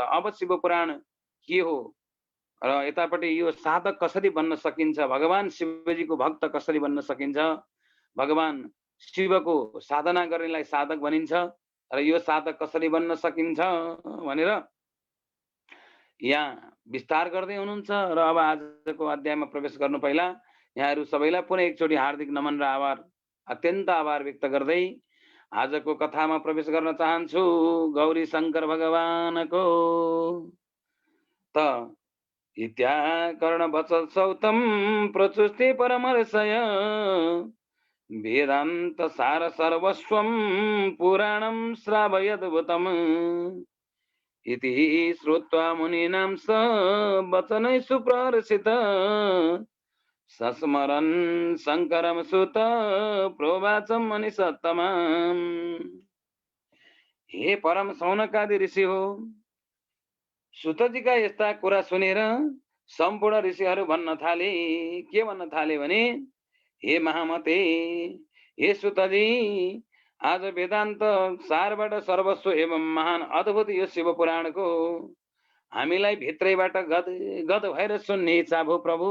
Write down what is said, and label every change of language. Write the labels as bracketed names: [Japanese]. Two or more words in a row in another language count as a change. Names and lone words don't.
[Nepali] अब शिव पुराण के हो र यतापट्टि यो साधक कसरी बन्न सकिन्छ, भगवान शिवजीको भक्त कसरी बन्न सकिन्छ, भगवान शिवको साधना गर्नेलाई साधक भनिन्छ र यो साधक कसरी बन्न सकिन्छ भनेर यहाँ विस्तार गर्दै हुनुहुन्छ। र अब आजको अध्यायमा प्रवेश गर्नु पहिला यहाँहरू सबैलाई पुनः एकचोटि हार्दिक नमन र आभार, अत्यन्त आभार व्यक्त गर्दै आजको कथामा प्रवेश गर्न चाहन्छु। गौरी शङ्कर भगवानको त [Sanskrit] इत्याकर्ण वचल सौतम प्रचुष्टि परमर्षय वेदान्त सार सर्वस्वं पुराणं श्रावयद्भुतम् इति श्रुत्वा मुनीनां स वचनै सुप्रहर्षित सस्मरन् शङ्करं सुत प्रोवाचं मनीषत्तमाम्। [Nepali] हे परम सौनकादि ऋषि हो, सुतजीका यस्ता कुरा सुनेर सम्पूर्ण ऋषिहरू भन्न थाले। के भन्न थाले भने, हे महामते, हे सुतजी, आज वेदान्त सारबाट सर्वस्व एवं महान अद्भुत यो शिव पुराणको हामीलाई भित्रैबाट गद भएर सुन्ने इच्छा भो प्रभु।